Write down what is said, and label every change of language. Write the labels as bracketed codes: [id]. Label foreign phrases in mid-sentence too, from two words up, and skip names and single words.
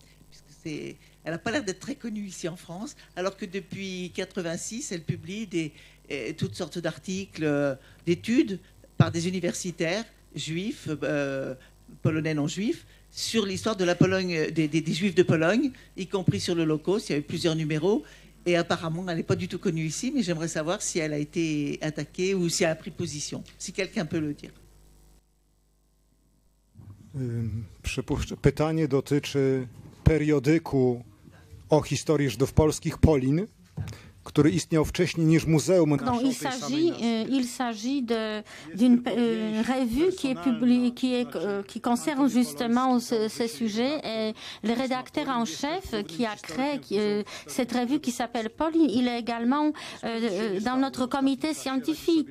[fr] Puisque elle n'a pas l'air d'être très connue ici en France, alors que depuis 1986, elle publie toutes sortes d'articles, d'études par des universitaires juifs, polonais non juifs, sur l'histoire de la Pologne, des Juifs de Pologne, y compris sur l'Holocauste. Il y a eu plusieurs numéros, et apparemment, elle n'est pas du tout connue ici, mais j'aimerais savoir si elle a été attaquée ou si elle a pris position, si quelqu'un peut le dire. [pl] Pytanie dotyczy periodyku o historii Żydów polskich Polin, który istniał wcześniej niż muzeum. [fr] Non, il s'agit d'une revue qui concerne justement ce sujet. Et le rédacteur en chef qui a créé cette revue qui s'appelle Pauline, il est également dans notre comité scientifique.